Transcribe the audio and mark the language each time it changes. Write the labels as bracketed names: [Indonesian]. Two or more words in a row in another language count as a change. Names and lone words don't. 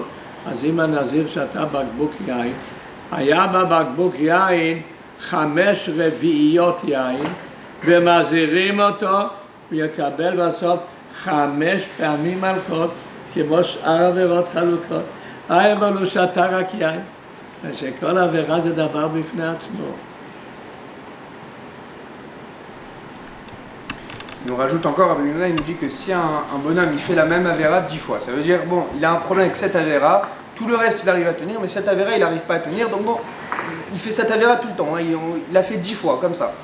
[Hebrew] אז אם הנזיר שתה בקבוק יין, היה בבקבוק יין 5 רביעיות יין, ומזהירים אותו, הוא יקבל בסוף 5 פעמים מלכות, כמו שאר עבירות חלוקות. אבל הוא שתה רק יין, ושכל עבירה זה דבר בפני עצמו. [French] Il nous rajoute encore, Rabbi Yonah, il nous dit que si un bonhomme il fait la même avéra 10 fois, ça veut dire bon, il a un problème avec cette avéra, tout le reste il arrive à tenir, mais cette avéra il n'arrive pas à tenir, donc bon, il fait cette avéra tout le temps, hein. Il l'a fait 10 fois, comme ça.